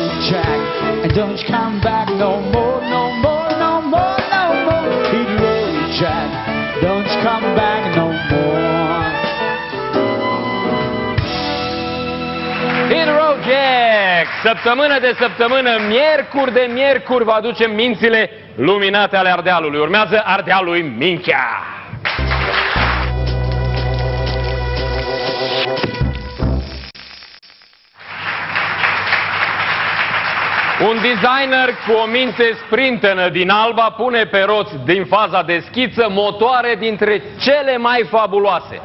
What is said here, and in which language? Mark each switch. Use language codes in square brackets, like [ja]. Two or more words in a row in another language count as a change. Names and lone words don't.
[en] track and don't you come back no more, no more, no more, no more. Hit the railroad track, don't you come back no more. Hit the road, Jack! [ro] Săptămână de săptămână, miercuri de miercuri, vă aducem mințile luminate ale Ardealului. Urmează Ardealului Minchea! Un designer cu o minte sprintenă din Alba pune pe roți din faza de schiță motoare dintre cele mai fabuloase.